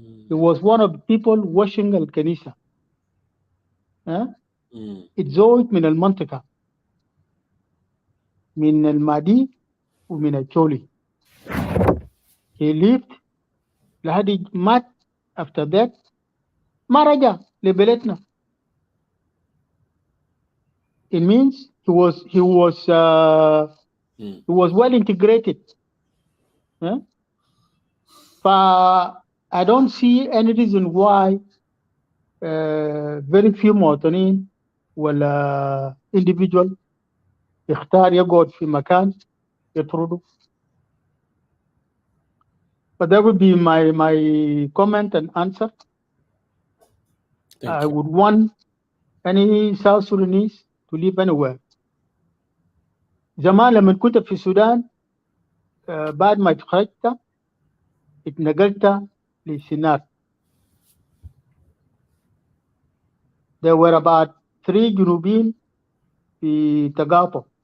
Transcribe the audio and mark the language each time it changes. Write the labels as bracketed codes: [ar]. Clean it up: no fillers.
[en] He was one of the people washing الكنيسة. [ar] اتزوج من المنطقة من المادي ومن التولي. [en] He lived [ar] لحد مات. [en] after that [ar] ما رجع لبلدنا. [en] It means he was well integrated. I don't see any reason why very few [ar] مواطنين ولا [en] individual [ar] يختار يقعد في مكان يطرده. [en] But that would be my comment and answer. I would want any South Sudanese to live anywhere. [ar] زمان لما كنت في السودان بعد ما اتخرجت اتنقلت للسينار. [en] There were about 3 [ar] جنوبيين في تقاطع.